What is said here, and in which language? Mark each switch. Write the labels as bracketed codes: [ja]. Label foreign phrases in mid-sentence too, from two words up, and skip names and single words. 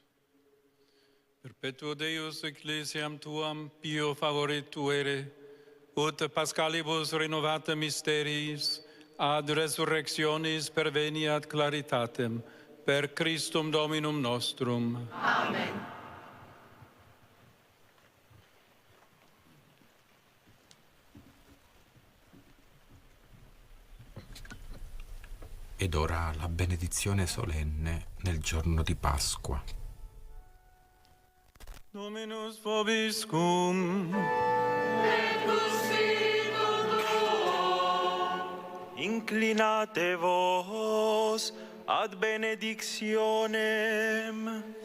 [la] Perpetuo Deus ecclesiam tuam pio favore tuere, ut Pascalibus renovata mysteriis, ad resurrectionis perveniat claritatem, per Christum Dominum nostrum. Amen. [it] Ed ora la benedizione solenne nel giorno di Pasqua. [la] Dominus vobiscum. Inclinate vos ad benedictionem.